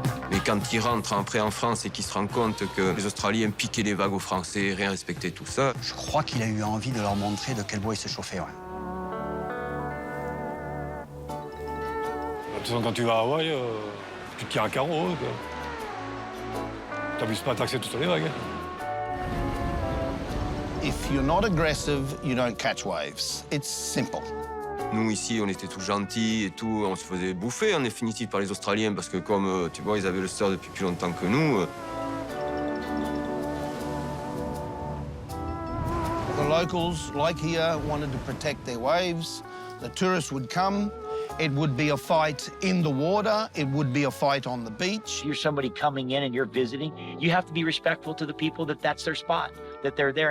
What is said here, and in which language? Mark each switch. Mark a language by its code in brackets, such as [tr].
[fr] Mais quand il rentre après en France et qu'il se rend compte que les Australiens piquaient les vagues aux Français, rien respectaient tout ça. Je crois qu'il a eu envie de leur montrer de quel bois il se chauffait, ouais. De toute façon, quand tu vas à Hawaï, tu te tiens à carreau. T'abuses pas à taxer toutes les vagues. [en] If you're not aggressive, you don't catch waves. It's simple. [fr] Nous, ici, on était tous gentils et tout. On se faisait bouffer, en définitive, par les Australiens parce que, comme, tu vois, ils avaient le surf depuis plus longtemps que nous. [en] The locals, like here, wanted to protect their waves. The tourists would come. It would be a fight in the water. It would be a fight on the beach. You're somebody coming in and you're visiting. You have to be respectful to the people that's their spot, that they're there.